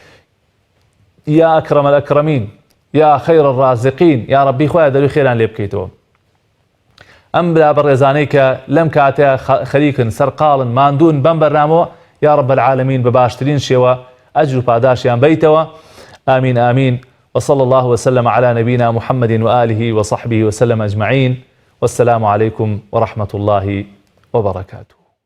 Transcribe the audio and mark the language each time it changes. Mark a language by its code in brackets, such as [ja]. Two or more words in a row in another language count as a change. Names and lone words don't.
[ar] یا ئەکرەم الئەکرەمین یا خەیر الرازقین یا ڕەبی [ckb] خوایە دەروی خێران لێ بکەیتەوە ئەم برا بەڕێزانەی کە لەم کاتەیە خەریکن سەرقاڵن ماندوون بەم بەرنامەوە [ar] یا ڕەب العالەمین [ckb] بە باشترین شێوە ئەجر و پاداشیان بیتەوە [ar] آمين آمين وصلى الله وسلم على نبينا محمد وآله وصحبه وسلم أجمعين والسلام عليكم ورحمة الله وبركاته